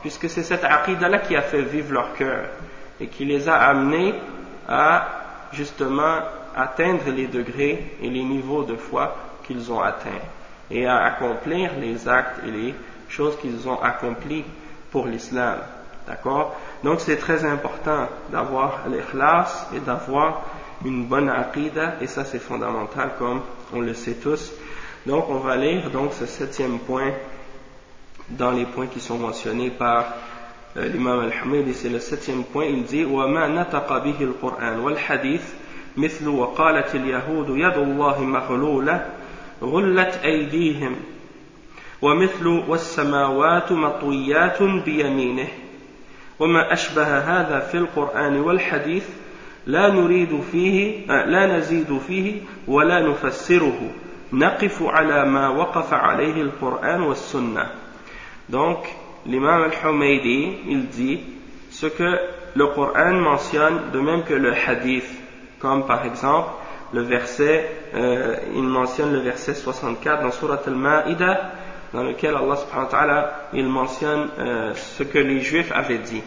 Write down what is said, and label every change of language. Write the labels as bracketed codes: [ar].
[fr] Puisque c'est cette aqida-là qui a fait vivre leur cœur et qui les a amenés à justement atteindre les degrés et les niveaux de foi qu'ils ont atteints et à accomplir les actes et les choses qu'ils ont accomplies pour l'islam. D'accord ? Donc c'est très important d'avoir l'ikhlas et d'avoir une bonne aqida, et ça c'est fondamental comme on le sait tous. Donc on va lire donc ce septième point dans les points qui sont mentionnés par l'imam al-Hamidi. C'est le septième point, il dit [ar] « وَمَا نَتَقَ بِهِ الْقُرْآنُ وَالْحَدِيثِ مِثْلُ وَقَالَتِ الْيَهُودُ يَدُ اللَّهِ مَغْلُولَةٌ غُلَّتْ أَيْدِيهِمْ وَمِثْلُ وَالسَّمَاوَاتُ مَطْوِيَّاتٌ بِيَمِينِهِ وما أشبه هذا في القرآن والحديث لا نريد فيه لا نزيد فيه ولا نفسره نقف على ما وقف عليه القرآن والسنة. [fr] Donc l'imam al-Humaydi, il dit ce que le Coran mentionne de même que le hadith, comme par exemple le verset il mentionne le verset 64 dans sourate al-Maïda, dans lequel Allah subhanahu wa ta'ala, il mentionne ce que les juifs avaient dit.